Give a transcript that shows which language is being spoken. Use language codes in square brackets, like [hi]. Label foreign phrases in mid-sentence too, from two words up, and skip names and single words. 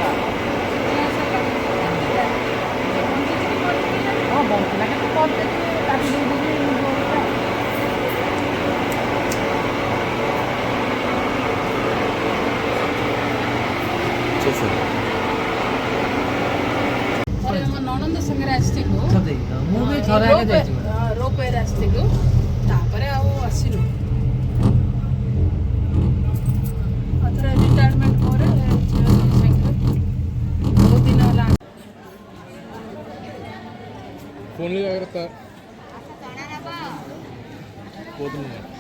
[te] చేశారు. [or] ନଣନ୍ଦ ସାଙ୍ଗରେ ଆସିଥିଲୁ, ରୋପୱେରେ ଆସିଥିଲୁ, ତାପରେ ଆଉ ଆସିଲୁ। ଥରେ ରିଟାୟାରମେଣ୍ଟ ପରେ ସାଙ୍ଗରେ ବହୁତ ଦିନ ହେଲା। [te] ఫోన్లు జాగ్రత్త పోతుంది.